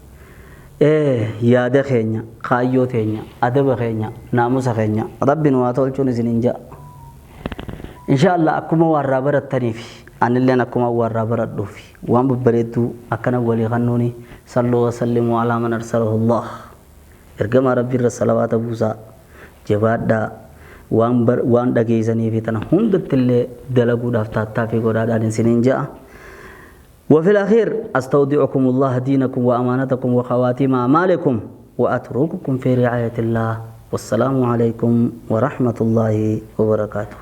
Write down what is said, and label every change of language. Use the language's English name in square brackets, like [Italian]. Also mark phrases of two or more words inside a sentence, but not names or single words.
[Oromo] yaada keenya kaayyoo teenya adaba keenya naamusa keenya rabbiin waa tolchuun isiniin ja'a inshallah akkuma warraa barattaniif anilleen akkuma warraa baradhuuf waan babbareedduu akkana walii kannuuni [Arabic] صلوا وسلموا على من أرسله الله [Oromo] ergama rabbiirra salawaata buusaa jabaadhaa waan dhageessaniif tana hundattillee dalaguudhaaf taattaa fi godhaadhaan isiniin ja'a [Arabic] وفي الأخير أستودعكم الله دينكم وأمانتكم وخواتيم أعمالكم وأترككم في رعاية الله والسلام عليكم ورحمة الله وبركاته